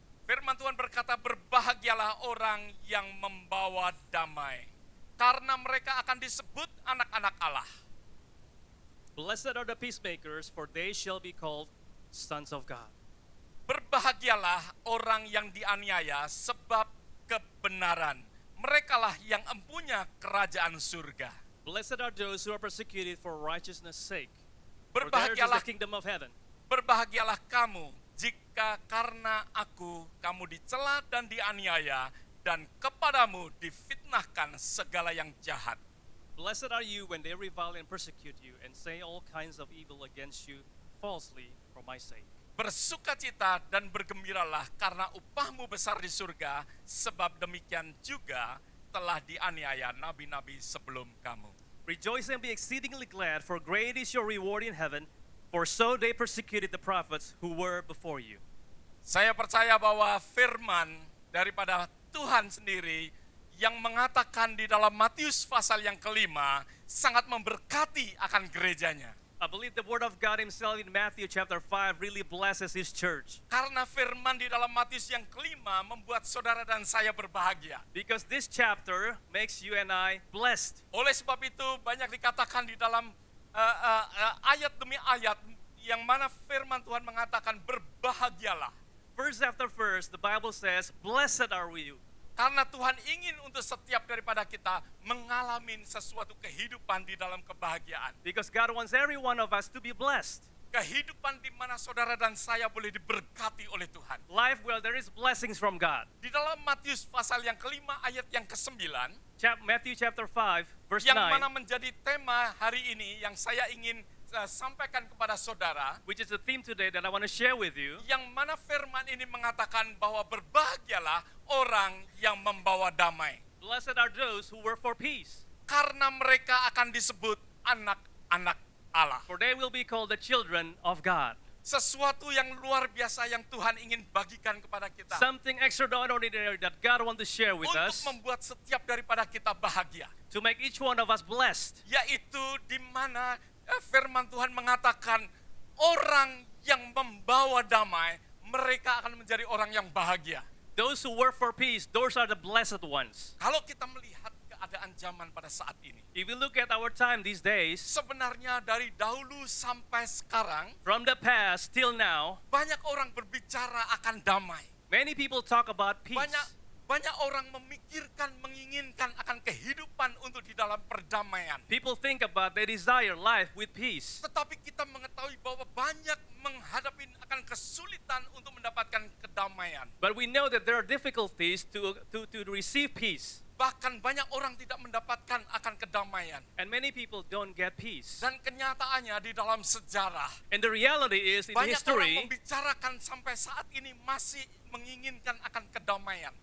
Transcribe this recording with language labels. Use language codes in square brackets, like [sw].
[id] Firman Tuhan berkata, berbahagialah orang yang membawa damai, karena mereka akan disebut anak-anak Allah. [en] Blessed are the peacemakers, for they shall be called sons of God. [id] Berbahagialah orang yang dianiaya sebab kebenaran. Merekalah yang empunya kerajaan surga. [en] Blessed are those who are persecuted for righteousness' sake, for theirs is [id] Berbahagialah, [en] the kingdom of heaven. [id] berbahagialah kamu jika karena aku kamu dicela dan dianiaya dan kepadamu difitnahkan segala yang jahat. [en] Blessed are you when they revile and persecute you and say all kinds of evil against you falsely for my sake. [id] Bersukacita dan bergembiralah karena upahmu besar di surga, sebab demikian juga telah dianiaya nabi-nabi sebelum kamu. [en] Rejoice and be exceedingly glad, for great is your reward in heaven, for so they persecuted the prophets who were before you. [id] Saya percaya bahwa firman daripada Tuhan sendiri yang mengatakan di dalam Matius pasal yang kelima sangat memberkati akan gerejanya. [en] I believe the word of God himself in Matthew chapter 5 really blesses his church. [id] Karena firman di dalam Matius yang kelima membuat saudara dan saya berbahagia. [en] Because this chapter makes you and I blessed. [id] Oleh sebab itu banyak dikatakan di dalam ayat demi ayat yang mana firman Tuhan mengatakan berbahagialah. [en] Verse after verse, the Bible says, blessed are you. [id] Karena Tuhan ingin untuk setiap daripada kita mengalami sesuatu kehidupan di dalam kebahagiaan. [en] Because God wants every one of us to be blessed. [id] Kehidupan di mana saudara dan saya boleh diberkati oleh Tuhan. [en] Life where there is blessings from God. [id] Di dalam Matius pasal yang kelima ayat yang ke-9. [en] Matthew chapter 5 verse [id] Yang [en] 9. [id] mana menjadi tema hari ini yang saya ingin sampaikan kepada saudara. [en] Which is the theme today that I want to share with you. [id] Yang mana firman ini mengatakan bahwa berbahagialah orang yang membawa damai. [en] Blessed are those who work for peace. [id] Karena mereka akan disebut anak-anak Allah. [en] For they will be called the children of God. [id] Sesuatu yang luar biasa yang Tuhan ingin bagikan kepada kita. [en] Something extraordinary that God wants to share with [id] Untuk [en] us. [id] membuat setiap daripada kita bahagia. [en] To make each one of us blessed. [id] Yaitu di mana firman Tuhan mengatakan orang yang membawa damai, mereka akan menjadi orang yang bahagia. [en] Those who work for peace, those are the blessed ones. [id] Kalau kita melihat keadaan zaman pada saat ini, [en] If we look at our time these days, [id] sebenarnya dari dahulu sampai sekarang, [en] from the past till now, [id] banyak orang berbicara akan damai. [en] many people talk about peace. [id] Banyak orang memikirkan, menginginkan akan kehidupan untuk di dalam perdamaian. [en] People think about they desire life with peace. [id] Tetapi kita mengetahui bahwa banyak menghadapi akan kesulitan untuk mendapatkan kedamaian. [en] But we know that there are difficulties to receive peace. [id] Bahkan banyak orang tidak mendapatkan akan kedamaian. [en] And many people don't get peace. [id] Dan kenyataannya di dalam sejarah, [en] And the reality is in [id] banyak orang [en] history, [id] membicarakan sampai saat ini masih menginginkan akan kedamaian.